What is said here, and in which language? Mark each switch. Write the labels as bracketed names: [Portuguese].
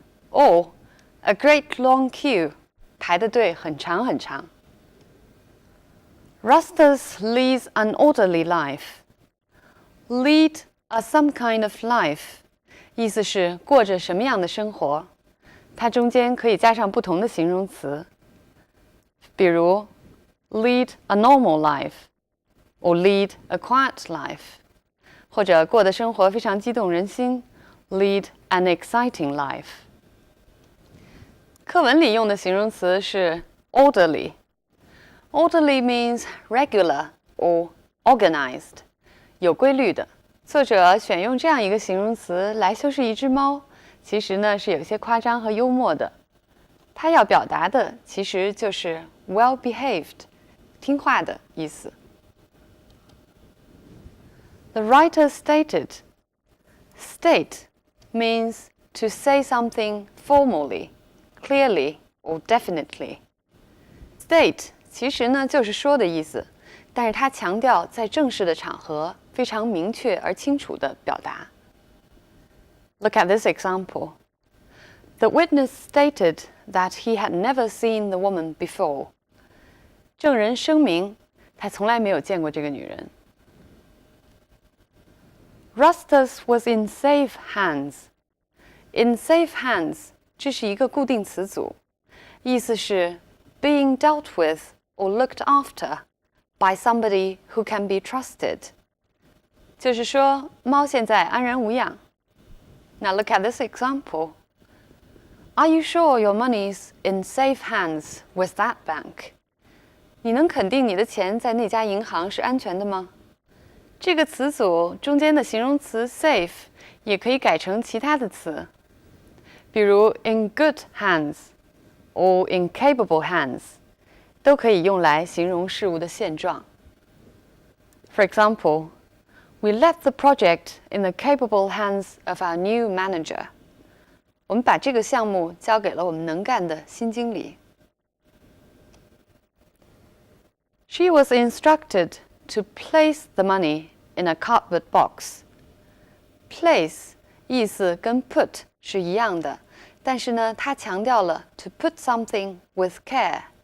[English] Or a great long queue, [Chinese] 排的队很长很长。 [English] Rustus leads an orderly life. Lead a some kind of life, [Chinese] 意思是过着什么样的生活。它中间可以加上不同的形容词，比如 [English] lead a normal life, or lead a quiet life, [Chinese] 或者过的生活非常激动人心 [English] lead an exciting life. [Chinese] 课文里用的形容词是 orderly. [English] Orderly means regular or organized, [Chinese] 有规律的。作者选用这样一个形容词来修饰一只猫，其实呢是有些夸张和幽默的。他要表达的其实就是 well-behaved, 听话的意思。 [English] The writer stated, state means to say something formally, clearly or definitely. [Chinese] State 其实呢就是说的意思，但是他强调在正式的场合非常明确而清楚地表达。 [English] Look at this example. The witness stated that he had never seen the woman before. [Chinese] 证人声明他从来没有见过这个女人。 [English] Rustus was in safe hands. In safe hands [Chinese] 这是一个固定词组，意思是 [English] being dealt with or looked after by somebody who can be trusted. [Chinese] 就是说，猫现在安然无恙。 [English] Now look at this example. Are you sure your money's in safe hands with that bank? [Chinese] 你能肯定你的钱在那家银行是安全的吗？这个词组中间的形容词 safe 也可以改成其他的词，比如 [English] in good hands or in capable hands, [Chinese] 都可以用来形容事物的现状。 [English] For example, we left the project in the capable hands of our new manager. [Chinese] 我们把这个项目交给了我们能干的新经理。 [English] She was instructed to place the money in a cardboard box. [Chinese] Place 意思跟 put 是一样的，但是呢，它强调了 [English] to put something with care.